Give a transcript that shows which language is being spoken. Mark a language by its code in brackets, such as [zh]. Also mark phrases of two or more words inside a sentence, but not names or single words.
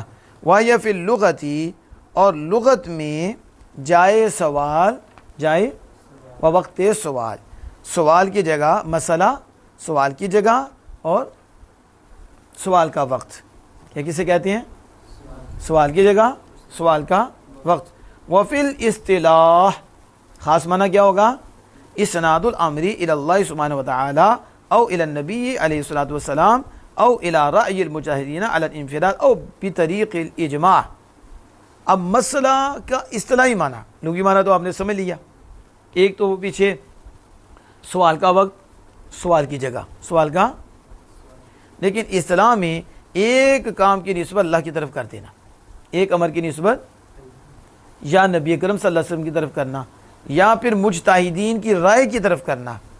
[ar] وہی فی اللغۃ, [ur] اور لغت میں جائے سوال, جائے و وقت سوال, سوال کی جگہ مسئلہ, سوال کی جگہ اور سوال کا وقت. کیا کسے کہتے ہیں؟ سوال کی جگہ, سوال کا وقت. [ar] وفی الاصطلاح, [ur] خاص معنی کیا ہوگا؟ [ar] اسناد الامری الی اللہ سبحانہ وتعالی او الی النبی علیہ الصلوۃ والسلام او الی رأی المجاہدین علی الانفراد او بطریق الاجماع. [ur] اب مسئلہ کا اصطلاحی معنی, لغوی معنی تو آپ نے سمجھ لیا. ایک تو وہ پیچھے سوال کا وقت, سوال کی جگہ, سوال کا, لیکن اصطلاح میں ایک کام کی نسبت اللہ کی طرف کر دینا, ایک امر کی نسبت یا نبی اکرم [ar] صلی اللہ علیہ وسلم [ur] کی طرف کرنا, یا پھر مجتہدین کی رائے کی طرف کرنا.